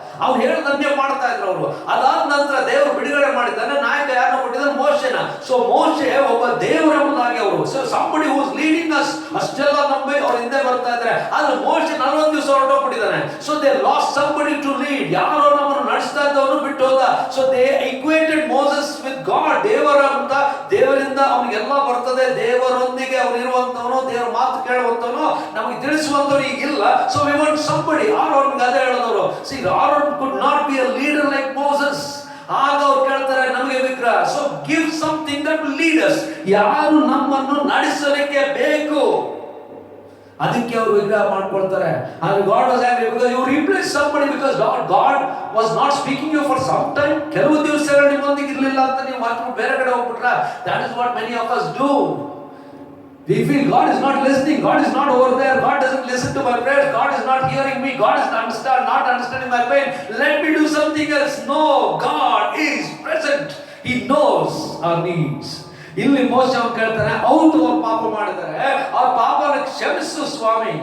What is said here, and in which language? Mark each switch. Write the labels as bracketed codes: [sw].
[kn] ಅವ್ರು ಹೇಳ್ದಂತೆ ಮಾಡ್ತಾ ಇದ್ರು ಅವರು. ಅದಾದ ನಂತರ ದೇವರು ಬಿಡುಗಡೆ ಮಾಡಿದ್ದಾನೆ. ನಾಯಕ ಯಾರನ್ನ ಕೊಟ್ಟಿದ್ದಾನೆ? ಮೋಶೆನ. ಸೊ ಮೋಶೆ ಒಬ್ಬ ದೇವರೆಂಬುದಾಗಿ ಅವರು, so [en] somebody who is leading us, [kn] ಅಷ್ಟೆಲ್ಲ ನಂಬಿ ಅವ್ರ ಹಿಂದೆ ಬರ್ತಾ ಇದ್ದಾರೆ. ಆದ್ರೆ ಮೋಶೆ 40 ದಿವಸ ಹೊರಟೋಗ್ಬಿಟ್ಟಿದ್ದಾನೆ. [en] So they lost somebody to lead. [kn] ಯಾರೋ ನಮ್ಮನ್ನು ನಡೆಸ್ತಾ ಇದ್ದವನು ಬಿಟ್ಟು ಹೋದ. [en] So they equated Moses with God. [kn] ದೇವರ ಅಂತ, ದೇವರಿಂದ ಅವನಿಗೆಲ್ಲ ಬರ್ತದೆ, ದೇವರೊಂದಿಗೆ ಅವನು ಇರುವಂತವನು, ದೇವರ ಮಾತು ಕೇಳುವಂತವನು, ನಮಗೆ ತಿಳಿಸುವಂತವನು ಈಗಿಲ್ಲ. [en] So we want somebody. [kn] ಆರೋನ್ಗೆ ಅದೇ ಹೇಳಿದವರು, [en] see Aaron could not be a leader like Moses. [kn] ಆಗ ಅವ್ರು ಕೇಳ್ತಾರೆ ನಮಗೆ ವಿಗ್ರಹ. [en] So give something that will lead us. [kn] ಯಾರು ನಮ್ಮನ್ನು ನಡೆಸಲಿಕ್ಕೆ ಬೇಕು, ಅದಕ್ಕೆ ಅವರು ವಿಗ್ರಹ ಮಾಡ್ಕೊಳ್ತಾರೆ. [en] and God was angry because you replaced somebody, because God was not speaking you for some time. [kn] ಕೆಲವು ದಿವಸಗಳು ನಿಮ್ಮೊಂದಿಗೆ ಇರಲಿಲ್ಲ ಅಂತ ನೀವು ಮಾತ್ರ ಬೇರೆ ಕಡೆ ಹೋಗ್ಬಿಟ್ರ. [en] that is what many of us do. We feel God is not listening, God is not over there, God doesn't listen to my prayers, God is not hearing me, God is not understanding my pain, let me do something else. No, God is present. He knows our needs. [kn] ಇಲ್ಲಿ ಮೋಶೆ ಅವನು ಕೇಳ್ತಾನೆ, ಹೌದು ಅವ್ರು ಪಾಪ ಮಾಡಿದ್ದಾರೆ, ಅವ್ರ ಪಾಪನ ಕ್ಷಮಿಸು ಸ್ವಾಮಿ.